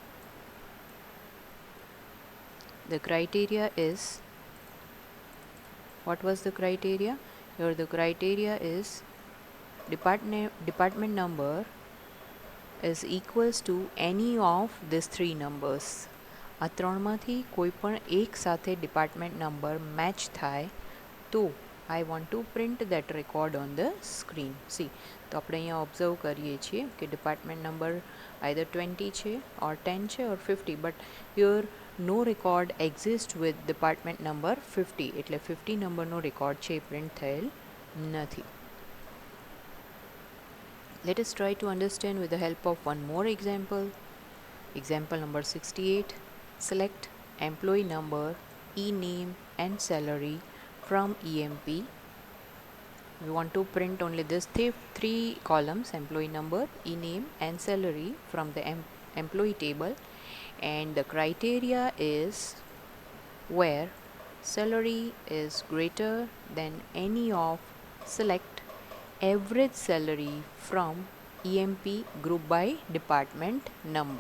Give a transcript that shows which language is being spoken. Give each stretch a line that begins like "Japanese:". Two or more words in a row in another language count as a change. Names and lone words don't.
English: The criteria is, what was the criteria? Here the criteria is department number is equals to any of these three numbers.
Gujarati: આ ત્રણમાંથી કોઈ પણ એક સાથે
English: department number
Gujarati: મેચ થાય તો
English: I want to print that record on the screen. See,
Gujarati: તો આપણે અહીંયા ઓબ્ઝર્વ કરીએ છીએ કે
English: department number either 20 છે or 10 છે or 50, but here no record exists with department number 50,
Gujarati: એટલે 50 નંબરનો રેકોર્ડ છે એ પ્રિન્ટ થયેલ નથી.
English: Let us try to understand with the help of one more example. Example number 68. Select employee number, e-name and salary from EMP. We want to print only these three columns: employee number, e-name and salary from the employee table, and the criteria is where salary is greater than any of select average salary from EMP group by department number.